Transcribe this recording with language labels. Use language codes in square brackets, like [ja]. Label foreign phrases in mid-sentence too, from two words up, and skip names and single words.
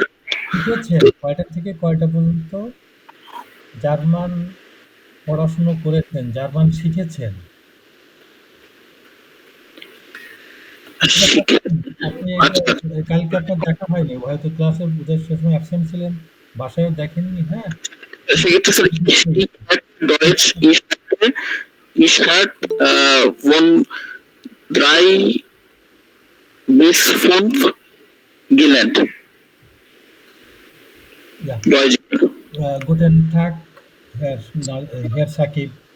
[bn] শিখেছেন কয়টা থেকে কয়টা পর্যন্ত জার্মান পড়াশুনো করেছেন, জার্মান শিখেছেন। আপনি আচ্ছা, কালকে আপনার দেখা হয়নি, হয়তো ক্লাসে বোধহয় সে সময় অ্যাবসেন্ট ছিলেন, বাসায়ও দেখেননি। হ্যাঁ, সেক্ষেত্রে স্যার [de] ডয়েচ ich hat von 3 bis 5 gelernt. Ja. Deutsch. Guten Tag, Herr Sakib.